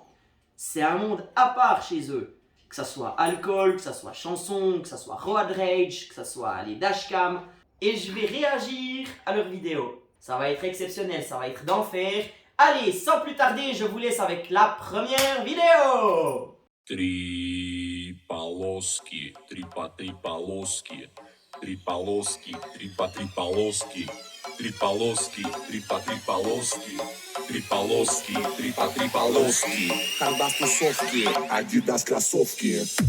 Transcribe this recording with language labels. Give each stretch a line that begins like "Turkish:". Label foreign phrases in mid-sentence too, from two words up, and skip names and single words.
French: C'est un monde à part chez eux. Que ça soit alcool, que ça soit chanson, que ça soit
English: road rage,
French: que ça soit les dashcam. Et je vais réagir à leurs vidéos. Ça va être exceptionnel, ça va être d'enfer. Allez, sans plus tarder, je vous laisse avec la première vidéo.
Russian: Три полоски, три по три полоски, три полоски, три по три полоски, три полоски, три по три полоски, три полоски, три по три полоски. Хардбас тусовки, Адидас кроссовки.